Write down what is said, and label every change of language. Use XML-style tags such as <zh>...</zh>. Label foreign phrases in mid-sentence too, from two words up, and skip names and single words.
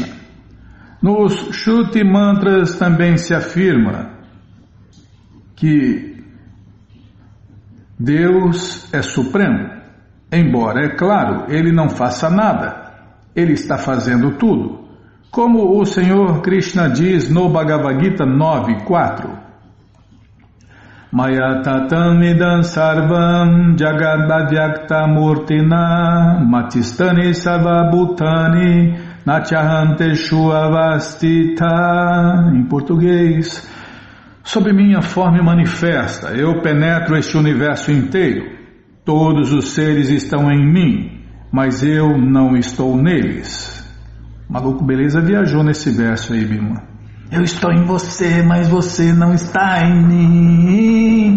<pt>Nos Shruti Mantras também se afirma que Deus é supremo, embora, é claro, Ele não faça nada, Ele está fazendo tudo. Como o Senhor Krishna diz no Bhagavad Gita 9.4,</pt> <sa>मया ततम् इदम् सर्वम् जगदव्यक्त मूर्तिना मतिस्तानि सर्वभूतानि नचहन्तेषु अवस्थित.</sa> <pt>Em português, sob minha forma manifesta, eu penetro este universo inteiro. Todos os seres estão em mim, mas eu não estou neles. Maluco Beleza viajou nesse verso aí, Bima. Eu estou em você, mas você não está em mim.</pt>